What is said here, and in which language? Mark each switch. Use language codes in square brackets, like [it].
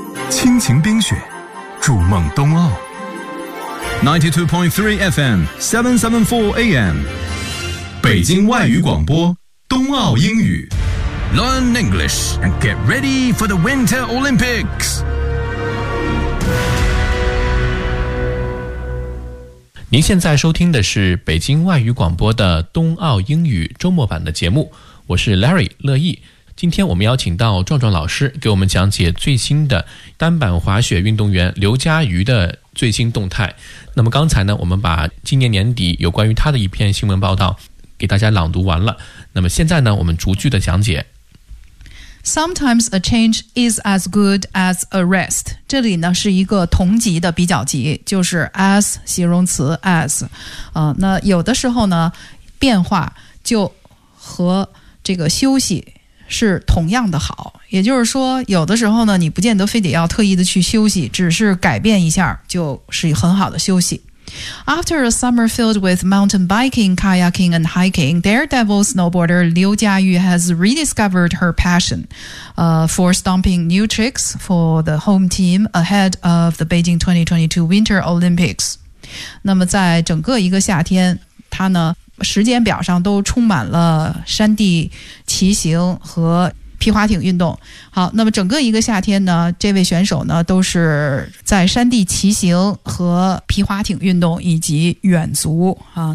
[zh] 亲情冰雪，筑梦冬奥。92.3 FM, 774 AM, 北京外语广播，冬奥英语。 [en] Learn English and get ready for the Winter Olympics. [zh] 您现在收听的是北京外语广播的冬奥英语周末版的节目，我是 Larry 乐意。今天我们邀请到壮壮老师给我们讲解最新的单板滑雪运动员刘佳瑜的最新动态。那么刚才呢，我们把今年年底有关于他的一篇新闻报道给大家朗读完了。那么现在呢，我们逐句的讲解。 [en] Sometimes a change is as good as a rest. [zh] 这里呢是一个同级的比较级，就是 as 形容词 as、那有的时候呢变化就和这个休息是同样的好，也就是说有的时候呢你不见得非得要特意的去休息，只是改变一下就是很好的休息。 [en] After a summer filled with mountain biking, kayaking, and hiking, daredevil snowboarder Liu Jiayu has rediscovered her passion, for stomping new tricks for the home team ahead of the Beijing 2022 Winter Olympics. [zh] 那么在整个一个夏天，他呢，时间表上都充满了山地骑行和皮划艇运动。好，那么整个一个夏天呢，这位选手呢都是在山地骑行和皮划艇运动以及远足啊。